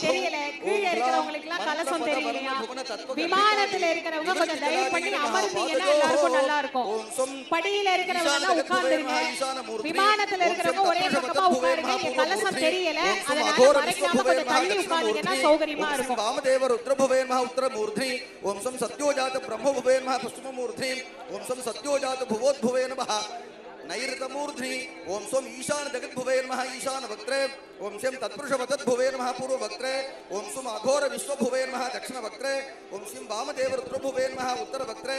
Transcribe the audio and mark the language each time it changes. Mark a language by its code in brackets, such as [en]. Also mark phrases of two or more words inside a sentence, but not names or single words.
[ta] தெரியல, கீழ இருக்கிறவங்களுக்கு எல்லாம் கலசம் தெரியலையா? விமானத்துல இருக்கிறவங்க கொஞ்சம் தயவு பண்ணி அமர்ந்தீங்கன்னா எல்லாருக்கும் நல்லா இருக்கும். படியில இருக்கிறவங்க எல்லாம் உட்கார்ந்துருங்க. விமானத்துல இருக்கிறவங்க ஒரே பக்கமா உட்காருங்க. கலசம் தெரியல, அதனால மறைக்காம கொஞ்சம் தள்ளி உட்கார்ந்தீங்கன்னா சௌகரியமா இருக்கும். [sa] वामदेव रुद्रभुवे नमः उत्तरमूर्ति. ओम सम् सत्योजात ब्रह्मभुवे नमः पश्चिममूर्धि. ओम सम सत्योजात भुवोद्भुवे नमः नैऋतमूर्धि. ओम सोम ईशान जगद्भुवे नमः ईशान वक्त्रे. ओम सम तत्पुरुष वदद्भुवे नमः पूर्व वक्त्रे. ओम सोम अघोर विश्वभुवे नमः दक्षिण वक्त्रे. ओम सिम वामदेव रुद्रभुवे नमः उत्तर वक्त्रे.